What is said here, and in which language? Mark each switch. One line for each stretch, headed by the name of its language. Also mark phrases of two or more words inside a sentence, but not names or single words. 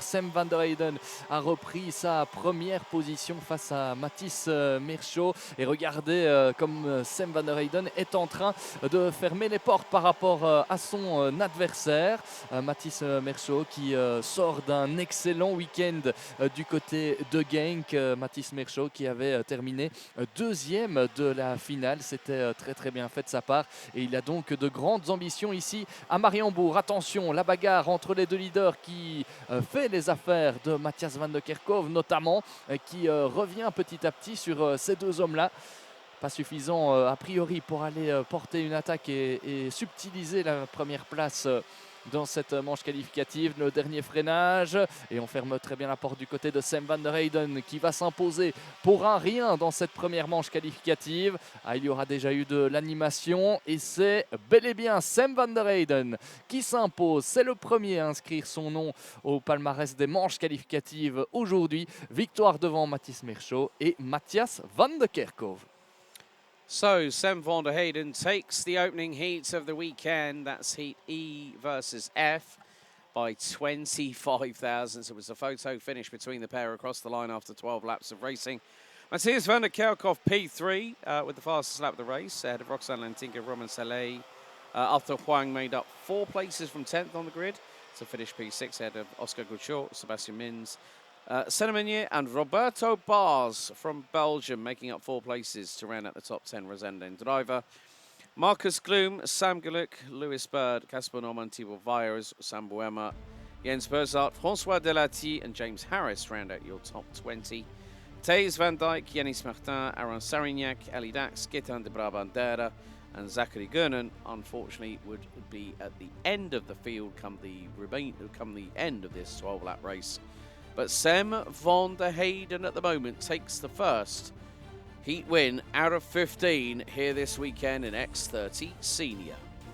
French: Sam van der Heyden a repris sa première position face à Mathis Merchaud, et regardez comme Sam van der Heyden est en train de fermer les portes par rapport à son adversaire, Mathis Merchaud, qui sort d'un excellent week-end du côté de Genk. Mathis Merchaud qui avait terminé deuxième de la finale. C'était très très bien fait de sa part, et il a donc de grandes ambitions ici à Mariembourg. Attention, la bagarre entre les 2 leaders qui fait les affaires de Matthias van der Kerkhoff notamment, qui revient petit à petit sur ces 2 hommes-là. Pas suffisant a priori pour aller porter une attaque et subtiliser la première place dans cette manche qualificative. Le dernier freinage, et on ferme très bien la porte du côté de Sam van der Heyden, qui va s'imposer pour un rien dans cette première manche qualificative. Il y aura déjà eu de l'animation, et c'est bel et bien Sam van der Heyden qui s'impose. C'est le premier à inscrire son nom au palmarès des manches qualificatives aujourd'hui. Victoire devant Mathis Merchaud et Matthias van der Kerkhoff.
English: So Sam van der Heyden takes the opening heat of the weekend. That's heat E versus F by 25 thousandths. It was a photo finish between the pair across the line after 12 laps of racing. Matthias van der Kerkhoff P3 with the fastest lap of the race, ahead of Roxanne Lantinka, Roman Saleh. Arthur Huang made up 4 places from 10th on the grid to finish P6, ahead of Oscar Gouchot, Sebastian Mins, Senemenier and Roberto Bars from Belgium, making up 4 places to round out the top 10 Resenden driver. Marcus Gloom, Sam Gluck, Lewis Bird, Casper Norman, Thibaut Vires, Sam Boema, Jens Berzart, François Delati and James Harris round out your top 20. Thijs van Dijk, Yannis Martin, Aaron Sarignac, Ali Dax, Gaetan de Brabandera, and Zachary Gurnan, unfortunately, would be at the end of the field come the end of this 12-lap race. But Sam van der Heyden at the moment takes the first heat win out of 15 here this weekend in X30 Senior.